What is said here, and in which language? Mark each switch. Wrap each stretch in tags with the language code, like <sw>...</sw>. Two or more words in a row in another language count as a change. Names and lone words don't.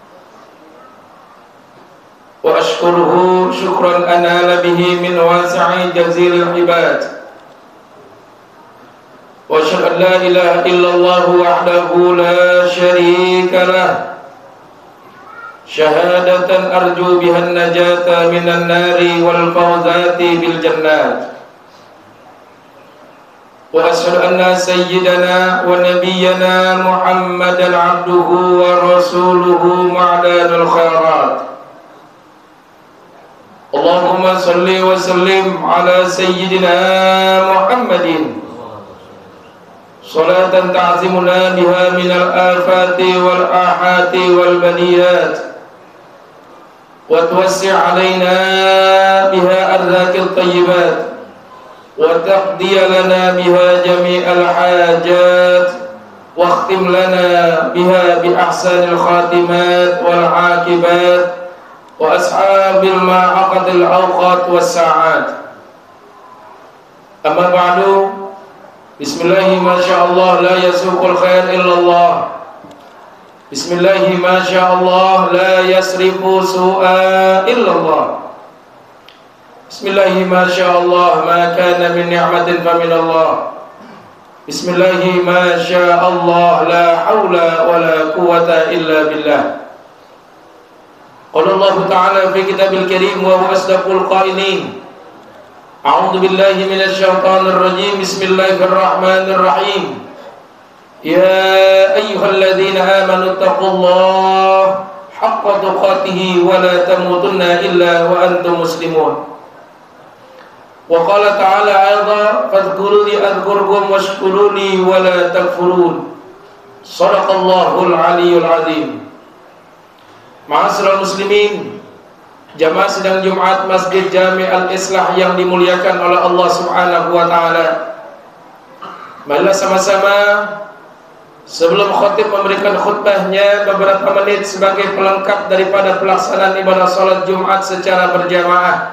<ar>وأشكره شكرا أنال به من واسع جزيل العباد وأشهد أن لا إله إلا الله وحده لا شريك له شهادة أرجو بها النجاة من النار والفوز بالجنات وأشهد أن سيدنا ونبينا محمدا عبده ورسوله معدن الخيرات. اللهم صل وسلم على سيدنا محمد صلاة تعظيمنا بها من الآفات والعاهات والبليات وتوسع علينا بها أرزاق الطيبات وتقضي لنا بها جميع الحاجات واختم لنا بها بأحسن الخاتمات والعاقبات وأصحاب المعاقد الأوقات والساعات. أما بعد، بسم الله ما شاء الله لا يسوق الخير إلا الله، بسم الله ما شاء الله لا يصرف السوء إلا الله، بسم الله ما شاء الله ما كان من نعمة فمن الله، بسم الله ما شاء الله لا حول ولا قوة إلا بالله. قال الله تعالى في الكتاب الكريم وهو أصدق القائلين. أعوذ بالله من الشيطان الرجيم. بسم الله الرحمن الرحيم. يا أيها الذين آمنوا اتقوا الله حق تقاته ولا تموتن إلا وأنتم مسلمون. وقال تعالى أيضا فاذكروني أذكركم واشكروني ولا تكفرون. صدق الله العلي العظيم. معاشر المسلمين,</ar> <id>jamaah sidang Jumat Masjid Jami' Al-Islah yang dimuliakan oleh Allah</id> <ar>سبحانه وتعالى.</ar> <id>Marilah sama-sama sebelum khatib memberikan khutbahnya beberapa menit sebagai pelengkap daripada pelaksanaan ibadah salat Jumat secara berjamaah.</id>